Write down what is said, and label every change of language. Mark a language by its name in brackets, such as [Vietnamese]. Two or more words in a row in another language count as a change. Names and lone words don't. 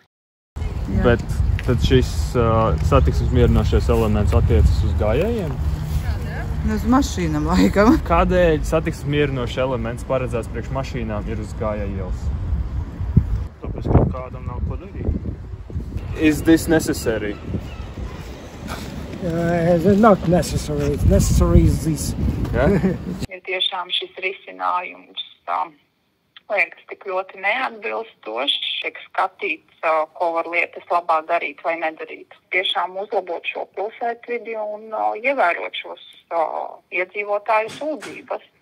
[Latvian] Bet tad šis satiksmes mierinošais elements attiecas uz gājējiem? Uz mašīnām laikam. Kādēļ satiksmes mierinošs elements paredzēts priekš mašīnām ir uz gājēju ielas? Tāpēc, ka kādam nav ko darīt. [English] Is this necessary? Not necessary. It's necessary is this. [Latvian] Ja tiešām šis risinājums liekas tik ļoti neatbilstošs, tiek skatīts, ko var lietas labā darīt vai nedarīt. Tiešām uzlabot šo pilsētvidi un ievērot šos iedzīvotāju sūdzības.